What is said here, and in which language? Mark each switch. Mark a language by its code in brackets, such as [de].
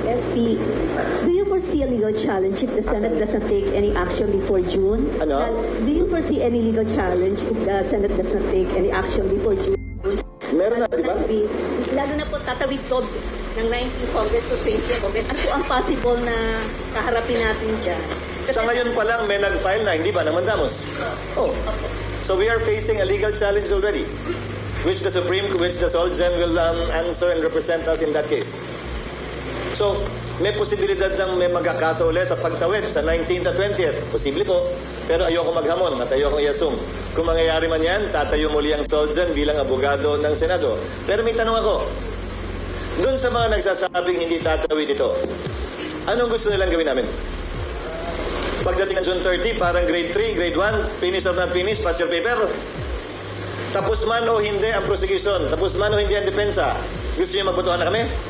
[en] FP, do you foresee a legal challenge if the Senate doesn't take any action before June? [tl] Ano? [en] Do you foresee any legal challenge if the Senate doesn't take any action before June? [tl] Meron na, di ba? Lalo na po tatawid to ng 19th Congress to 20th Congress. Ano po ang possible na kaharapin natin dyan? Sa ngayon pa lang may nag-file na, hindi ba, ng mandamos? Oh. [en] So we are facing a legal challenge already, which the Solgen will answer and represent us in that case. [tl] So, may posibilidad ng may magkakaso ulit sa pagtawid sa 19th at 20th. Posible po, pero ayoko maghamon at ayoko i-assume. Kung mangyayari man yan, tatayo muli ang Solgen bilang abogado ng Senado. Pero may tanong ako, dun sa mga nagsasabing hindi tatawid ito, anong gusto nilang gawin namin? Pagdating ng June 30, parang [en] grade 3, grade 1, finish or not finish, pass your paper. [tl] Tapos man o hindi ang prosecution, tapos man o hindi ang depensa, gusto niyo magbotohan na kami?